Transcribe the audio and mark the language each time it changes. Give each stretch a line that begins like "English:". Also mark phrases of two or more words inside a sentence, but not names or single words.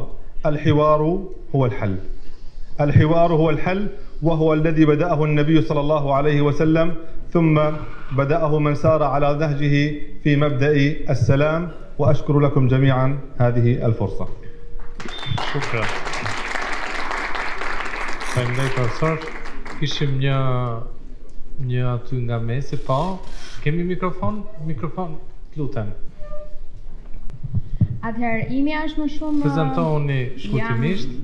Arabic: الحوار هو الحل. الحوار هو الحل، وهو الذي بدأه النبي صلى الله عليه وسلم، ثم بدأه من سار على نهجه في مبدأ السلام. وأشكر لكم جميعا هذه الفرصة. شكرا.
Albanian: Faleminderit profesor. Kishim një aty nga mesi, po. Kemi mikrofon? Mikrofon, lutem. Atëherë, imi është më shumë... Prezentoni shkurtimisht.